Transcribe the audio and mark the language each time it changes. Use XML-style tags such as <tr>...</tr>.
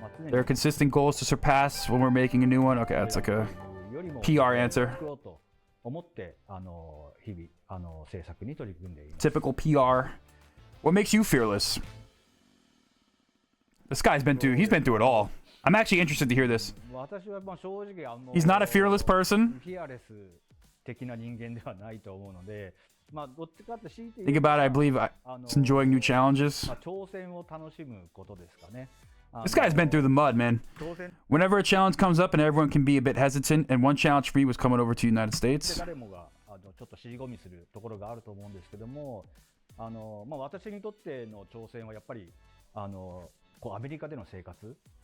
<en>There are consistent goals to surpass when we're making a new one. Okay, that's like a PR answer.</en> <ja>思って日々制作に取り組んでいます。</ja> <en>Typical PR. What makes you fearless? This guy's been he's been through it all. I'm actually interested to hear this.</en> <ja>私はまあ正直</ja> <en>He's not a fearless person.</en> <ja>フィアレス的な人間ではないと思うので、まあどっちかって強いて</ja> <en>Think about it, I believe it's enjoying new challenges.</en> <ja>まあ挑戦を楽しむことですかね。</ja> <en>This guy's been through the mud, man. Whenever a challenge comes up and everyone can be a bit hesitant, and one challenge for me was coming over to the United States.</en> <ja>誰もがちょっと尻込みするところがあると思うんですけども、まあ私にとっての挑戦はやっぱりこうアメリカでの生活。</ja>